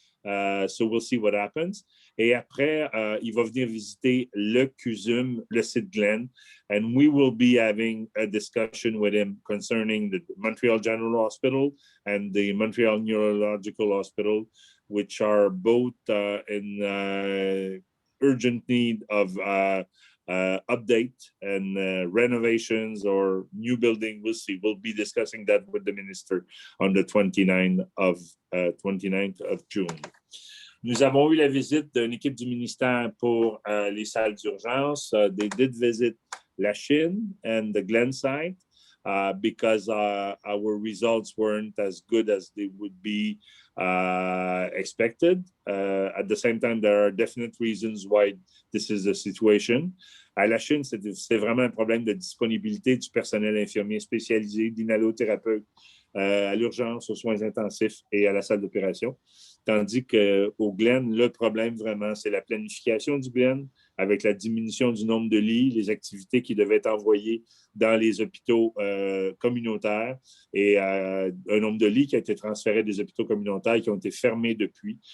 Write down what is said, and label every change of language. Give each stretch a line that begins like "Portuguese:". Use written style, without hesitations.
English: So we'll see what happens.
French: Et après, il va venir visiter le CUSM, le site Glen,
English: and we will be having a discussion with him concerning the Montreal General Hospital and the Montreal Neurological Hospital, which are both in urgent need of update and renovations or new building. We'll see. We'll be discussing that with the minister on the 29th of June.
French: Nous avons eu la visite d'une équipe du ministère pour les salles d'urgence.
English: They did visit La Chine and the Glen site because our results weren't as good as they would be expected. At the same time, there are definite reasons why this is the situation.
French: À la Chine, c'est vraiment un problème de disponibilité du personnel infirmier spécialisé, d'inhalothérapeutes à l'urgence, aux soins intensifs et à la salle d'opération. Tandis qu'au Glen, le problème vraiment, c'est la planification du Glen avec la diminution du nombre de lits, les activités qui devaient être envoyées dans les hôpitaux communautaires et un nombre de lits qui a été transféré des hôpitaux communautaires qui ont été fermés depuis.